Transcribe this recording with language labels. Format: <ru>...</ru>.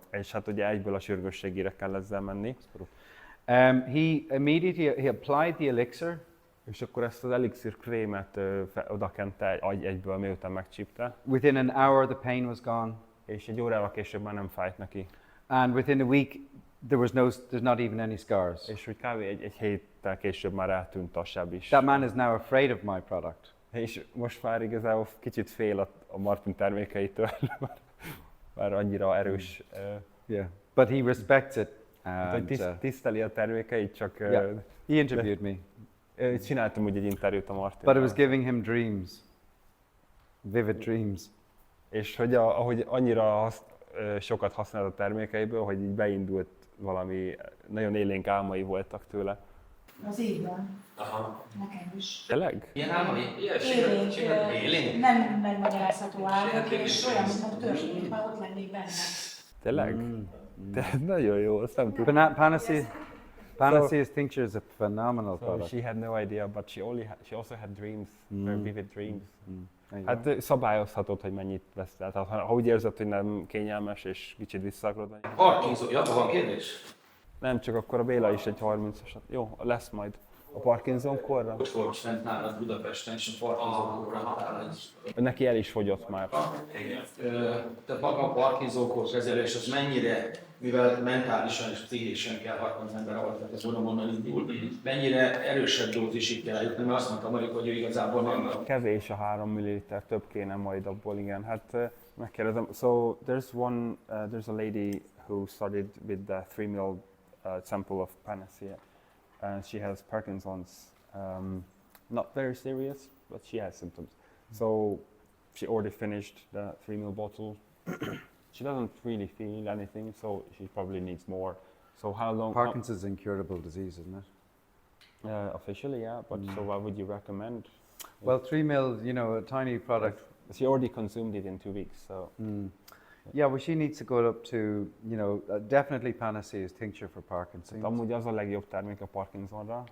<hu>És hát ugye egyből a sürgősségére kell ezzel menni.</hu> <en>He immediately applied the elixir.</en> <hu>És akkor ezt az elixir krémet odakente egyből, miután megcsípte.</hu> <en>Within an hour, the pain was gone.</en> <hu>És egy órával később már nem fájt neki.</hu> <en>And within a week, there's not even any scars.</en> <hu>És úgy kb. egy héttel később már eltűnt a seb is.</hu> <en>That man is now afraid of my product.</en> <hu>És most már igazából kicsit fél a Martin termékeitől, már annyira erős.</hu> <en>Yeah, but he respects it. And,</en> <hu>Hogy tiszteli a termékeit, csak</hu> <en>yeah, he interviewed me.</en> <hu>csináltam úgy egy interjút a Martin.</hu> <en>But it was giving him dreams, vivid dreams.</en> <hu>És hogy ahogy annyira sokat használt a termékeiből, hogy így beindult valami, nagyon élénk álmai voltak tőle. Az így van. Nekem is. Tényleg? Ilyen álmai? Élénk, nem megmagyarázható álmok, és olyan, mintha történt, már ott lennék benne. Tényleg? De nagyon jó, azt nem tudtam.</hu> <en>Panacea's tincture is a phenomenal So product. she had no idea, but she also had dreams, very vivid dreams. There you go.</en> <hu>Hát szabályozhatod, hogy mennyit vesz. Tehát ha úgy érzed, hogy nem kényelmes és kicsit vissza akarod venni. Parkinson, ja, van kérdés? Nem, csak akkor a Béla is egy 30-asat. Jó, lesz majd. A Parkinson-korra? Ott volt fent nálad Budapesten, és a Parkinson-korra talán egy. Neki el is fogyott már. Tehát maga a Parkinson-kor kezelés az mennyire, mivel mentálisan és pszichésen kell hatni az ember, ahol ez onnan indul, mennyire erősebb dózisig kell jutni, mert azt mondta Marika, hogy ő igazából nem. Kevés a 3 ml, több kéne majd abból, igen. Hát megkérdezem.</hu> <en>So there's a lady who started with the 3 ml sample of panacea, and she has Parkinson's. Not very serious, but she has symptoms. So she already finished the 3 ml bottle. She doesn't really feel anything, so she probably needs more. So how long? Parkinson's is an incurable disease, isn't it? Officially, yeah. But so what would you recommend? Well, 3 ml, you know, a tiny product. She already consumed it in 2 weeks, so. Yeah, well, she needs to go up to, you know, definitely Panacea is tincture for Parkinson's.</en> <hu>Amúgy az a legjobb termék a Parkinsonra.</hu>